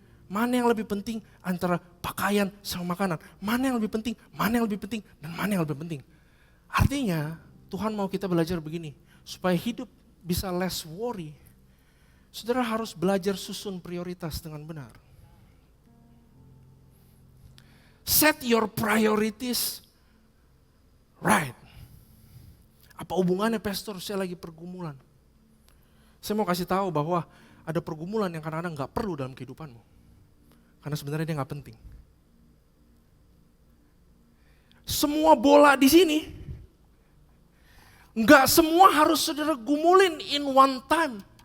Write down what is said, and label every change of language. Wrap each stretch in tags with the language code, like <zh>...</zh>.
<id>Mana yang lebih penting antara pakaian sama makanan? Mana yang lebih penting? Mana yang lebih penting? Dan mana yang lebih penting? Artinya Tuhan mau kita belajar begini. Supaya hidup bisa</id> <en>less worry.</en> <id>Saudara harus belajar susun prioritas dengan benar.</id> <en>Set your priorities right.</en> <id>Apa hubungannya pastor? Saya lagi pergumulan. Saya mau kasih tahu bahwa ada pergumulan yang kadang-kadang gak perlu dalam kehidupanmu. Karena sebenarnya dia gak penting. Semua bola di sini, gak semua harus saudara gumulin</id> <en>in one time.</en>